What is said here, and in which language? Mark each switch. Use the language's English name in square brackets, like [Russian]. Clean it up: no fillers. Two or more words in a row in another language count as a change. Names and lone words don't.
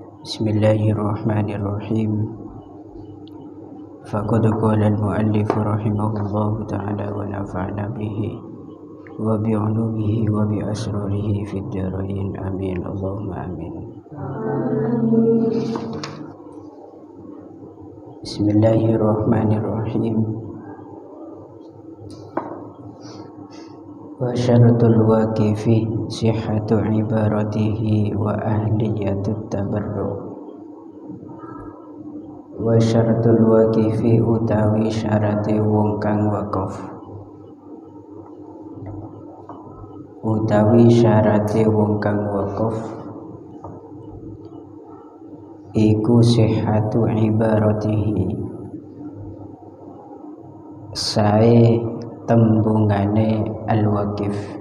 [Arabic] بسم الله الرحمن الرحيم فقد قال المؤلف رحمه الله تعالى ونفعنا به وبعلومه وبأسراره في الدارين آمين اللهم آمين. Bismillahirrahmanirrahim. وشرط الواقف صحة عبارته وأهلية التبرع. وشرط الواقف [Javanese] utawi syarate wong kang wakaf. Utawi syarate wong kang wakaf iku [Arabic] صحة عبارته, [Javanese] sae tembungane al-waqif.